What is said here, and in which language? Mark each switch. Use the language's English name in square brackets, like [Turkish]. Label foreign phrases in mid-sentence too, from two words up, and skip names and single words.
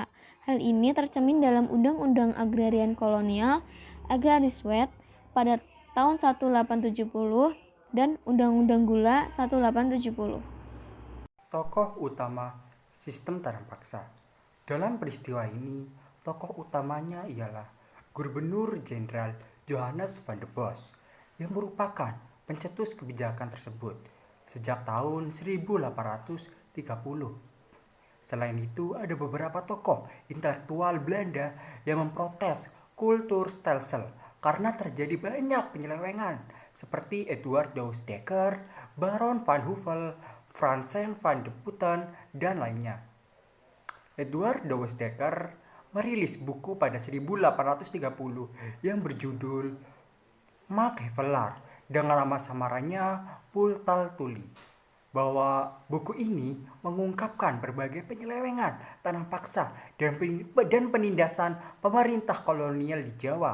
[Indonesian] Hal ini tercermin dalam Undang-Undang Agrarian Kolonial Agrariswet pada tahun 1870 dan Undang-Undang Gula 1870. Tokoh utama sistem tanam paksa. Dalam peristiwa ini, tokoh utamanya ialah Gubernur Jenderal Johannes van der Bos yang merupakan pencetus kebijakan tersebut sejak tahun 1830. Selain itu, ada beberapa tokoh intelektual Belanda yang memprotes Kulturstelsel karena terjadi banyak penyelewengan seperti Eduard Douwes Dekker, Baron van Huvell, Franzen van de Putten, dan lainnya. Eduard Douwes Dekker merilis buku pada 1830 yang berjudul Mark Havelaar dengan nama samarannya Pultaltuli, bahwa buku ini mengungkapkan berbagai penyelewengan tanam paksa dan penindasan pemerintah kolonial di Jawa.